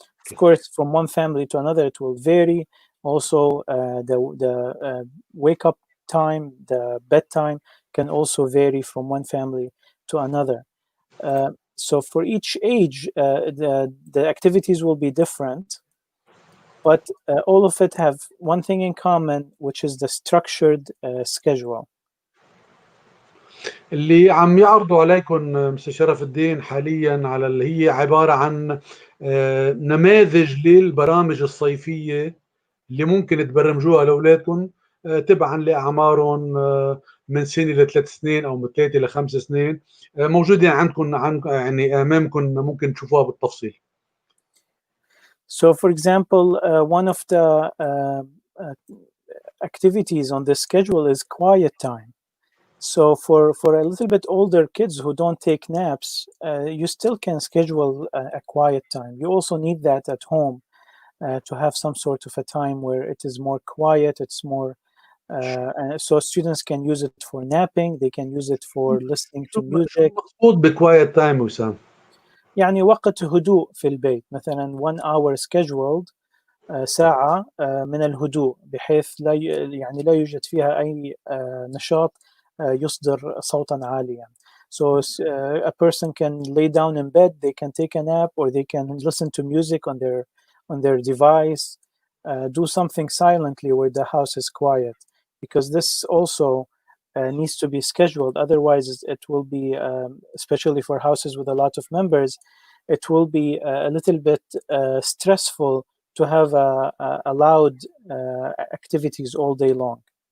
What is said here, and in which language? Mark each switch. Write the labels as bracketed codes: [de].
[en] Of course, from one family to another, it will vary. Also, the wake up time, the bedtime can also vary from one family to another. So for each age, the activities will be different, but all of it have one thing in common, which is the structured schedule. [ar] اللي عم يعرضوا عليكم مستر شرف الدين حاليا على اللي هي عباره عن نماذج للبرامج الصيفيه اللي ممكن تبرمجوها لاولادكم تبعا لاعمارهم من سنه ل3 سنين او من 3 ل5 سنين، موجودين عندكم يعني امامكم، ممكن تشوفوها بالتفصيل. [en] So for example, one of the activities on the schedule is quiet time. So for a little bit older kids who don't take naps, you still can schedule a quiet time. You also need that at home to have some sort of a time where it is more quiet, it's more so students can use it for napping, they can use it for listening to music. [ar] مقصود بquiet time وسام؟ يعني وقت هدوء في البيت، مثلا [en] 1 hour scheduled [ar] ساعة من الهدوء بحيث لا يوجد فيها أي نشاط يصدر صوتا عاليا. [en] So a person can lay down in bed, they can take a nap, or they can listen to music on their device, do something silently where the house is quiet, because this also needs to be scheduled. Otherwise, it will be, especially for houses with a lot of members, it will be a little bit stressful to have a loud activities all day long.